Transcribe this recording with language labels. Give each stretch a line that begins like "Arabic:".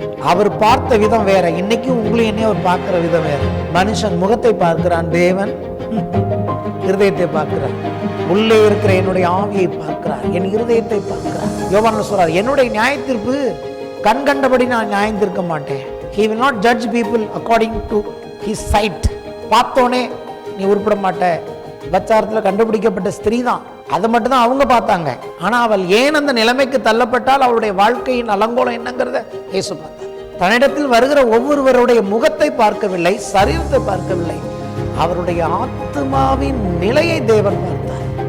Tamil: அவர் பார்த்த விதம் வேற. இன்னைக்கும் உங்களையும் என்னையும் அவர் பார்க்கிற விதம் வேற. மனுஷன் முகத்தை பார்க்கிறான், தேவன் இருதயத்தை பார்க்கிறார். உள்ளே இருக்கிற என்னுடைய ஆவியை பார்க்கிறார், என் இருதயத்தை பார்க்கிறார். யோவான்ல சொல்றார், என்னுடைய நியாயத்தீர்ப்பு கண் கண்டபடி நான் நியாயம் தீர்க்க மாட்டேன்.
English: He will not judge people according to his sight.
Tamil: பார்த்தோனே நீ உருப்பட மாட்ட. விபச்சாரத்தில் கண்டுபிடிக்கப்பட்ட ஸ்திரீ தான், அதை மட்டும் தான் அவங்க பார்த்தாங்க. ஆனா அவள் ஏன் அந்த நிலைமைக்கு தள்ளப்பட்டால் அவளுடைய வாழ்க்கையின் அலங்கோலம் என்னங்கிறத இயேசு பார்த்தார். தன்னிடத்தில் வருகிற ஒவ்வொருவருடைய முகத்தை பார்க்கவில்லை, சரீரத்தை பார்க்கவில்லை, அவருடைய ஆத்மாவின் நிலையை தேவன் பார்த்தார்.